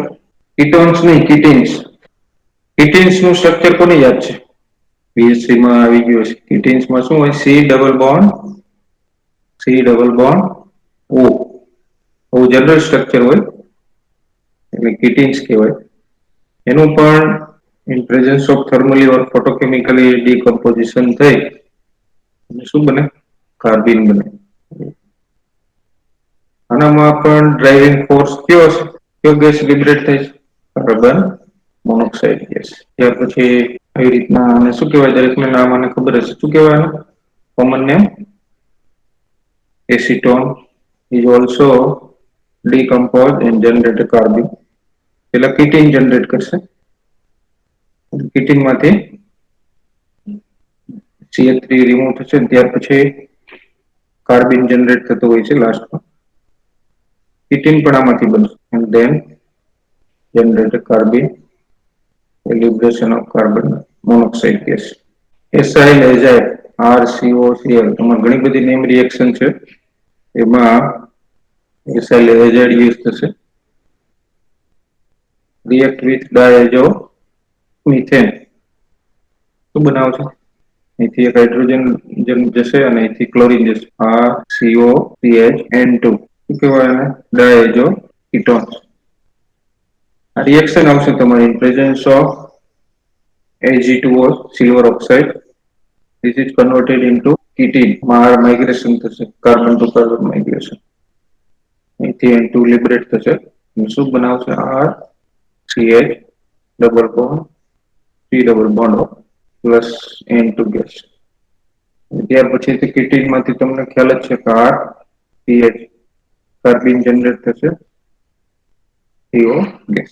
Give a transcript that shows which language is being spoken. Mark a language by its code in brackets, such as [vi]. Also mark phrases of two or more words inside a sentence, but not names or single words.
[gu] કીટોન્સ નહીં, કીટીન્સ. કીટીન્સ નું સ્ટ્રક્ચર કોને યાદ છે? પીએચસી માં આવી ગયું છે. કીટીન્સ માં શું હોય? C [en] double bond [gu] O [en] general structure [gu] હોય એટલે કીટીન્સ કહેવાય. એનું પણ [en] in presence of thermally or photochemically decomposition [gu] થઈ શું બને? કાર્બિન બને. આનામાં પણ [en] driving force [gu] કયો ગેસ લિબરેટ થાય છે? [en] carbon monoxide gas. [gu] ત્યાર પછી આવી રીતના આને શું કહેવાય? દરેકને નામ આને ખબર હશે. શું કહેવાય? [en] common name acetone is also decompose and generate a carbon. [gu] પેલા કીટીન જનરેટ કરશે. કીટીન માંથી CH3 રિમૂવ થશે ત્યાર પછી [en] carbon generate [gu] થતો હોય છે લાસ્ટમાં. કીટીન પણ આમાંથી બનશે [en] and then generate a carbon liberation of carbon monoxide gas. acyl azyl [gu] RCOCl તમારે ઘણી બધી [en] name reaction [gu] છે એમાં [en] acyl azide [gu] યુઝ થશે. [en] react with diazo methane [gu] શું બનાવો છો? અહીંથી એક હાઇડ્રોજન જશે અને અહીંથી ક્લોરીન જશે. RCOCH N2 શું કહેવાય એને? [en] diazo ketones. [gu] આ રિએક્શન આવશે તમારી [en] in presence of Ag2O silver oxide. This is converted into ketene. [gu] માઇગ્રેશન થશે, [en] carbon to carbon migration. [gu] અહીંથી N2 લિબરેટ થશે અને શું બનાવશે? [en] RCH double bond C double bond plus N2 gas. [gu] ત્યાર પછી કીટીન માંથી તમને ખ્યાલ જ છે કે RCH [en] carbon generate [gu] થશે [en] CO gas.